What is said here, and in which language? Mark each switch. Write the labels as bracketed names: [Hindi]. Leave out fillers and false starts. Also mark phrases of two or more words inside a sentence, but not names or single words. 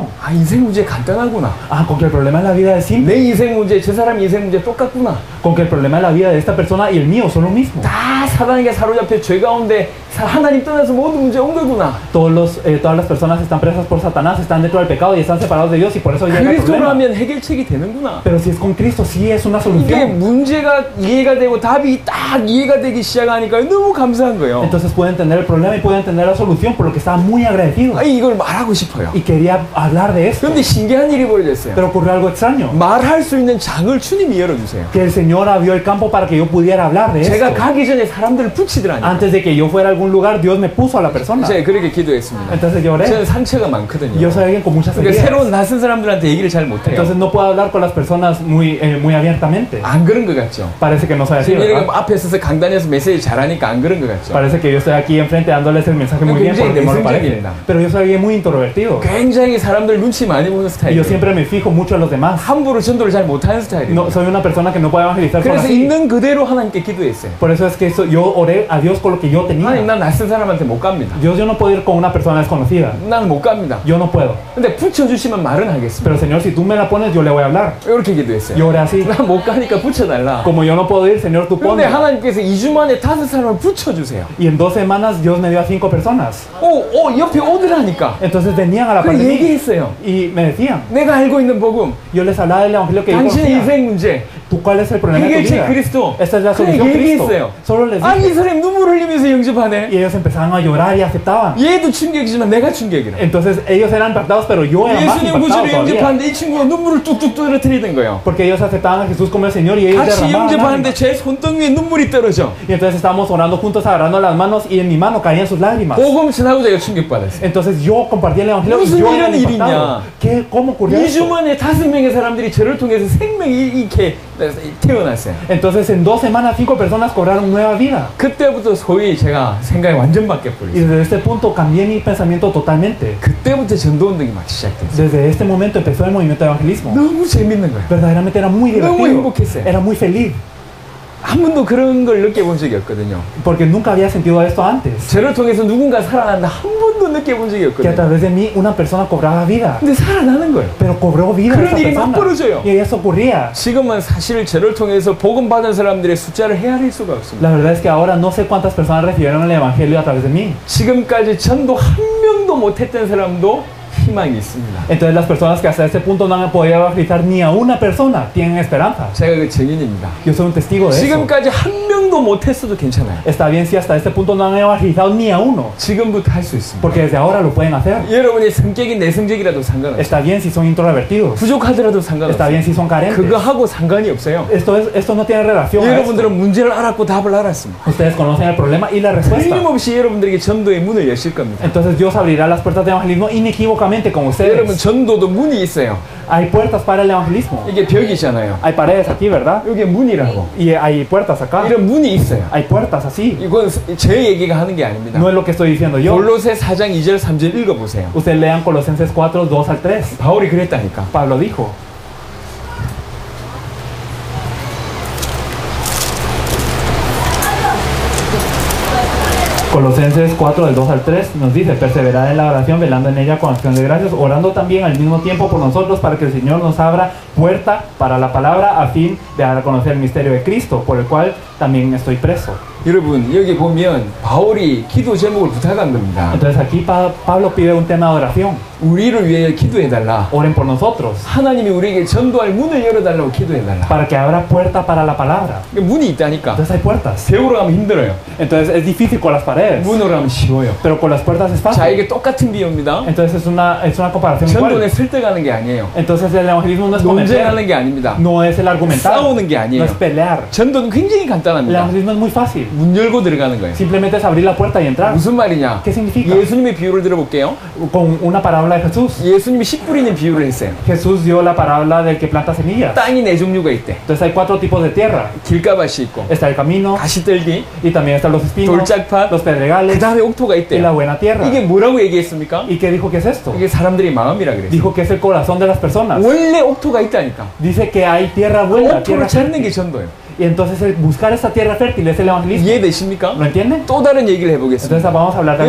[Korean] 아, 인생 문제 간단하구나. [Spanish] Ah, con que el problema de la vida es simple. [Korean] 내 인생 문제, 저 사람 인생 문제 똑같구나. [Spanish] Con que el problema de la vida de esta persona y el mío son lo mismo. [Korean] 다 사단에게 사로잡혀 죄 가운데 하나님 떠나서 모든 문제 온 거구나. [Spanish] Todas las personas están presas por Satanás, están dentro del pecado y están separados de Dios y por eso llega el problema. [Korean] 그리스도라면 해결책이 되는구나. [Spanish] Pero si es con Cristo, sí es una [Korean] 이게 [Spanish] solución. [Korean] 문제가 이해가 되고 답이 딱 이해가 되기 시작하니까 너무 감사한 거예요. [Spanish] Entonces puede entender el problema y puede entender la solución, por lo que estaba muy agradecido. [Korean] 아, 이걸 말하고 싶어요. [Spanish] Y quería hablar de esto. [Korean] 그런데 신기한 일이 벌어졌어요. [Spanish] Pero ocurrió algo extraño. [Korean] 말할 수 있는 장을 주님이 열어주세요. [Spanish] Que el Señor abrió el campo para que yo pudiera hablar de [Korean] 제가 [Spanish] esto. [Korean] 가기 전에 사람들을 붙이더라니까. [Spanish] Antes de que yo fuera a algún lugar, Dios me puso a la persona. [Korean] 제가 그렇게 기도했습니다. [Spanish] Entonces yo oré. [Korean] 저는 상처가 많거든요. [Spanish] Yo soy alguien con muchas [Korean] 그러니까 [Spanish] heridas. [Korean] 새로운 낯선 사람들한테 얘기를 잘 못해요. [Spanish] Entonces no puedo hablar con las personas muy abiertamente. [Korean] 안 그런 것 같죠? [Spanish] Parece que no soy así, [Korean] 지금 이렇게 [Spanish] ¿verdad? [Korean] 앞에 서서 강단에서 메시지 잘하니까 안 그런 것 같죠? [Spanish] Parece que yo estoy aquí enfrente dándoles el mensaje muy bien porque no lo parece. Pero yo soy alguien muy introvertido. [Korean] 굉장히 사람들 눈치 많이 보는 [Spanish] Y yo [Korean] 스타일이에요. [Spanish] siempre me fijo mucho en los demás. [Korean] 함부로 전도를 잘 못하는 스타일이에요. [Spanish] No, soy una persona que no puede evangelizar por [Korean] 그래서 [Spanish] así. [Korean] 있는 그대로 하나님께 기도했어요. [Spanish] Por eso es que yo oré a Dios con lo que yo [Korean] 하나님, [Spanish] tenía. [Korean] 난 낯선 사람한테 못 갑니다. [Spanish] Dios, yo no puedo ir con una persona desconocida. [Korean] 난 못 갑니다. [Spanish] Yo no puedo. [Korean] 근데 붙여주시면 말은 하겠습니다. [Spanish] Pero Señor, si tú me la pones, yo le voy a hablar. [Korean] 이렇게 기도했어요. [Spanish] Yo oré así. [Korean] 난 못 가니까 붙여달라. [Spanish] Como yo no puedo ir, Señor, tú [Korean] 근데 [Spanish] ponme. [Korean] 하나님께서 2주 만에 5사람을 붙여주세요. [Spanish] Y en 2 semanas Dios me dio a 5 personas. [Korean] 옆에 오더라니까. [Spanish] Entonces venían a la par [Korean] 그 [Spanish] de mí [Korean] 얘기했어요. [Spanish] y me decían, [Korean] 내가 알고 있는 복음, [Spanish] yo les hablaba del evangelio que yo [Korean] 당신의 [Spanish] conocía. [Korean] 인생 문제, [Spanish] ¿Tú cuál es el problema de tu [Korean] 해결책 [Spanish] vida? [Korean] 그리스도. [Spanish] Esta es la [Korean] 그냥 [Spanish] solución Cristo. [Korean] 얘기했어요. [Spanish] Solo les [Korean] 아니, 이 [Spanish] dije. [Korean] 사람이 눈물 흘리면서 영접하네. [Spanish] Y ellos empezaban a llorar y aceptaban. [Korean] 얘도 충격이지만 내가 충격이라. [Spanish] Entonces ellos eran impactados, pero yo era más [Korean] 예수님 [Spanish] impactado [Korean] 구주를 [Spanish] todavía. [Korean] 영접하는데 이 친구가 눈물을 뚝뚝 떨어뜨리는 거예요. [Spanish] Porque ellos aceptaban a Jesús como el Señor y ellos [Korean] 같이 [Spanish] derramaban [Korean] 영접하는데 [Spanish] lágrimas. [Korean] 제 손등위에 눈물이 떨어져. [Spanish] Y entonces estábamos orando juntos, agarrando las manos y en mi mano caían sus lágrimas. [Korean] 복음 전하고 제가 충격받았어요. [Spanish] Entonces yo compartí el evangelio y [Korean] 무슨 [Spanish] yo era [Korean] 이런 [Spanish] impactado. ¿Cómo ocurrió [Korean] 2주 [Spanish] esto? [Korean] 만에 5명의 사람들이 저를 통해서 생명이 이렇게 태어났어요. [Spanish] Entonces en 2 semanas 5 personas cobraron nueva vida. [Korean] 그때부터 소위 제가 생각이 완전 [Spanish] Y [Korean] 바뀌어버렸어요. [Spanish] desde este punto cambié mi pensamiento totalmente. [Korean] 그때부터 전도운동이 막 시작됐어요. [Spanish] Desde este momento empezó el movimiento de evangelismo. [Korean] 너무 재밌는 거예요. [Spanish] Verdaderamente era muy [Korean] 너무 [Spanish] divertido. [Korean] 행복했어요. [Spanish] Era muy feliz. [Korean] 한 번도 그런 걸 느껴본 적이 없거든요. [Spanish] Porque nunca había sentido esto antes. [Korean] 저를 통해서 누군가 살아난다 한 번도 느껴본 적이 [Spanish] Que a [Korean] 없거든요. [Spanish] través de mí una persona cobraba vida. [Korean] 근데 살아나는 거예요. [Spanish] Pero cobró vida [Korean] 그런 [Spanish] esa [Korean] 일이 막 [Spanish] persona. [Korean] 벌어져요. [Spanish] Y eso ocurría. [Korean] 지금은 사실 저를 통해서 복음 받은 사람들의 숫자를 헤아릴 수가 없습니다. [Spanish] La verdad es que ahora no sé cuántas personas recibieron el evangelio a través de mí. [Korean] 지금까지 전도 한 명도 못했던 사람도 희망이 있습니다. [Spanish] Entonces las personas que hasta este punto no han podido evangelizar ni a una persona tienen esperanza. [Korean] 제가 그 증인입니다. [Spanish] Yo soy un testigo de eso. [Korean] 지금까지 한 명도 못했어도 괜찮아요. [Spanish] Está bien si hasta este punto no han evangelizado ni a uno. [Korean] 지금부터 할 수 있습니다. [Spanish] Porque desde ahora lo pueden hacer. [Korean] 여러분의 성격이 내성적이라도 상관없어요. [Spanish] Está bien si son introvertidos. [Korean] 부족하더라도 [Spanish] Está [Korean] 상관없어요. [Spanish] bien si son carentes. [Korean] 그거하고 상관이 없어요. [Spanish] Esto no tiene relación a esto. [Korean] 여러분들은 문제를 알았고 답을 알았습니다. [Spanish] Ustedes conocen el problema y la respuesta. [Korean] 틀림없이 여러분들에게 전도의 문을 여실 겁니다. [Spanish] Entonces Dios abrirá las puertas de evangelismo inequívocamente con [Korean] 여러분 [Spanish] ustedes. [Korean] 전도도 문이 있어요. [Spanish] Hay puertas para el evangelismo. [Korean] 이게 벽이잖아요. [Spanish] Hay paredes aquí, ¿verdad? [Korean] 이게 문이라고. [Spanish] Y hay puertas acá. [Korean] 이런 문이 있어요. [Spanish] Hay puertas así. [Korean] 이건 제 얘기가 하는 게 아닙니다. [Spanish] No es lo que estoy diciendo yo. [Korean] 골로새 4장 2절 3절 읽어보세요. [Spanish] Ustedes lean Colosenses 4, 2 al 3. [Korean] 바울이 그랬다니까. [Spanish] Pablo dijo. Colosenses 4 del 2 al 3 nos dice: perseverad en la oración, velando en ella con acción de gracias, orando también al mismo tiempo por nosotros, para que el Señor nos abra puerta para la palabra, a fin de dar a conocer el misterio de Cristo, por el cual también estoy preso. [Korean] 여러분 여기 보면 바울이 기도 제목을 부탁한 겁니다. [Spanish] Entonces aquí Pablo pide un tema de oración. [Korean] 우리를 위해 기도해달라. [Spanish] Oren por nosotros, [Korean] 하나님이 우리에게 전도할 문을 열어달라고 기도해달라. [Spanish] para que abra puerta para la palabra. [Korean] 문이 있다니까. [Spanish] Entonces hay puertas. [Korean] 배우러 가면 힘들어요. [Spanish] Entonces es difícil con las paredes, [Korean] 문으로 하면 쉬워요. [Spanish] pero con las puertas es [Korean] 자, [Spanish] fácil. [Korean] 이게 똑같은 비유입니다. [Spanish] Entonces es una comparación [Korean] 전도는 [Spanish] igual. [Korean] 설득하는 게 아니에요. [Spanish] Entonces el evangelismo no es [Korean] 논쟁하는 [Spanish] convencer, [Korean] 게 아닙니다. [Spanish] no es el argumentar, [Korean] 싸우는 게 [Spanish] no [Korean] 아니에요. [Spanish] es pelear. [Korean] 전도는 굉장히 [Spanish] El [Korean] 간단합니다. [Spanish] evangelismo es muy fácil. [Korean] 문 열고 들어가는 거예요. [Spanish] Simplemente es abrir la puerta y entrar. [Korean] 무슨 말이냐? [Spanish] ¿Qué significa? [Korean] 예수님의 비유를 들어볼게요. [Spanish] Con una parábola de Jesús. [Korean] 예수님이 씨 뿌리는 비유를 했어요. [Spanish] Jesús dio la parábola del que planta semillas. [Korean] 땅이 네 종류가 있대. [Spanish] Entonces hay 4 tipos de tierra. [Korean] 길가밭이 있고, [Spanish] Está el camino [Korean] 가시떨기, [Spanish] y también están los espinos, [Korean] 돌짝밭, [Spanish] los [Korean] 그 [Spanish] pedregales [Korean] 다음에 옥토가 [Spanish] y la [Korean] 있대요. [Spanish] buena tierra. [Korean] 이게 뭐라고 얘기했습니까? [Spanish] ¿Y qué dijo que es esto? [Korean] 이게 사람들의 마음이라 그랬어요. [Spanish] Dijo que es el corazón de las personas. [Korean] 원래 옥토가 있다니까. [Spanish] Dice que hay tierra buena, tierra [Korean] 옥토를 찾는 게 [Spanish] fértil. [Korean] 전도예요. [Spanish] Y entonces el buscar esa tierra fértil es el evangelismo. [Korean] 이해되십니까? [Spanish] ¿Lo entienden? [Korean] 또 다른 얘기를 해보겠습니다. [Spanish] Entonces vamos a hablar de algo